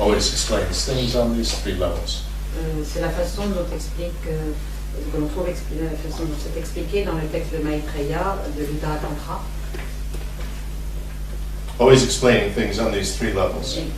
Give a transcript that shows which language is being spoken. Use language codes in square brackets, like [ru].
[en] Always explains things on these three levels. [fr] C'est la façon dont que l'on trouve la façon dont c'est expliqué dans le texte de Maitreya de l'Uttara Tantra. [en] Always explaining things on these three levels.